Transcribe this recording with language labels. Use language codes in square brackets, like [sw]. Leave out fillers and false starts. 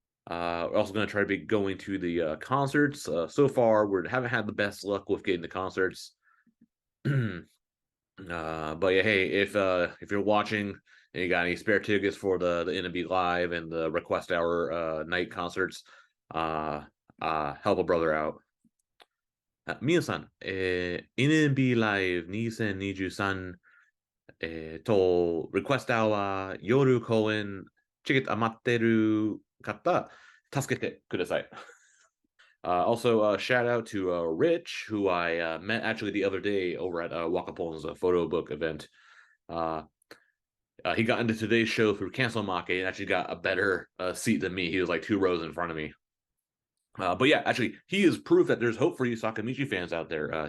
[en] We're also going to try to be going to the concerts. So far, we haven't had the best luck with getting the concerts. But yeah, hey, if you're watching and you got any spare tickets for the NMB Live and the Request Hour night concerts, help a brother out. [ja] 皆さん、NMB ライブ2023、リクエストは夜公演、チケット余ってる方、助けてください。 [en] Also, shout out to Rich, who I met actually the other day over at Wakapon's photo book event. He got into today's show through Cancel Make and actually got a better seat than me. He was like 2 rows in front of me. But yeah, actually, he is proof that there's hope for you Sakamichi fans out there.